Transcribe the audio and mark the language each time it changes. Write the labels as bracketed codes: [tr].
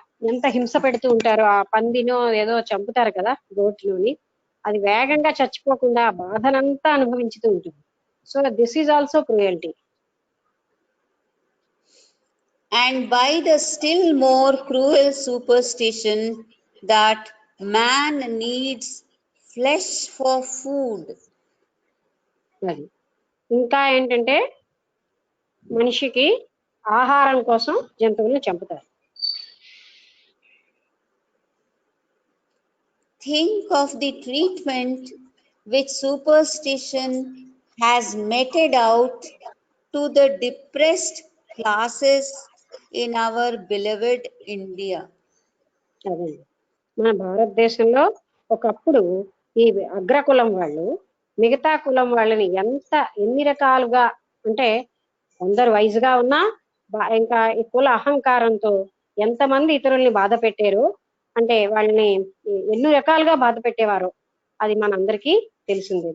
[te] ఎంత హింస పెడుతూ ఉంటారో, ఆ పందినో ఏదో చంపుతారు కదా గోట్లోని, అది వేగంగా చచ్చిపోకుండా బాధనంతా అనుభవించుతూ ఉంటుంది. [en] So this is also cruelty. And by the still more cruel superstition that man needs flesh for food. [te] అది ఇంకా ఏంటంటే మనిషికి ఆహారం కోసం జంతువులను చంపుతారు. [en] Think of the treatment which superstition has meted out to the depressed classes in our beloved India. [te] అదే మన భారతదేశంలో ఒకప్పుడు ఈ అగ్రకులం వాళ్ళు మిగతా కులం వాళ్ళని ఎన్ని రకాలుగా అంటే కొందరు వయసుగా ఉన్నా ఇంకా ఈ కుల అహంకారంతో ఎంతమంది ఇతరుల్ని బాధ పెట్టారు అంటే వాళ్ళని ఎన్ని రకాలుగా బాధ పెట్టేవారో అది మనందరికీ తెలిసిందే.